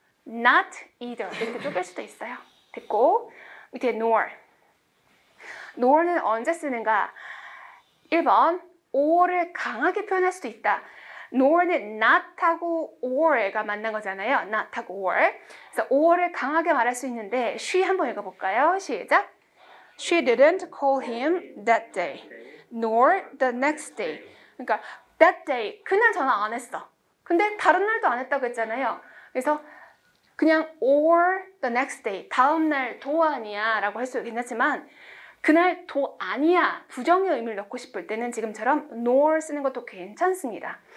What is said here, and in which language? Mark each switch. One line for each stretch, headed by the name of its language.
English: Not either
Korean: 이렇게 쪼갤 수도 있어요. 됐고 밑에 nor. nor는 언제 쓰는가? 1번 or를 강하게 표현할 수도 있다. nor는 not하고 or가 만난 거잖아요. not하고 or. 그래서 or를 강하게 말할 수 있는데 she 한번 읽어볼까요? 시작.
English: She didn't call him that day, nor the next day.
Korean: 그러니까
English: that day,
Korean: 그날 전화 안 했어. 근데 다른 날도 안 했다고 했잖아요. 그래서 그냥
English: or the next day,
Korean: 다음 날 도 아니야 라고 할 수 괜찮지만 그날 도 아니야 부정의 의미를 넣고 싶을 때는 지금처럼 nor 쓰는 것도 괜찮습니다.